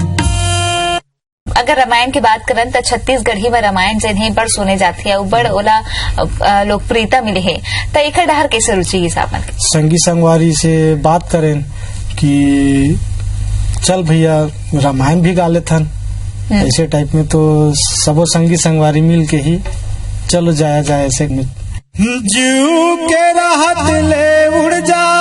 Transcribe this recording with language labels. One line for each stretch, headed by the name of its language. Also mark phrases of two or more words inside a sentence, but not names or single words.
Chhattisgarhi: अगर रामायण की बात करन तो छत्तीसगढ़ी में रामायण जिन्हें बड़ सुने जाती है, बड़ ओला लोकप्रियता मिले है, तो एक डहर कैसे रुचि हिसाब में संगी संगवारी से बात करें कि चल भैया रामायण भी गा लेथन, ऐसे टाइप में तो सबो संगी संगवारी मिल के ही चलो जाया जाए ऐसे में। जीव के राहत ले उड़ जा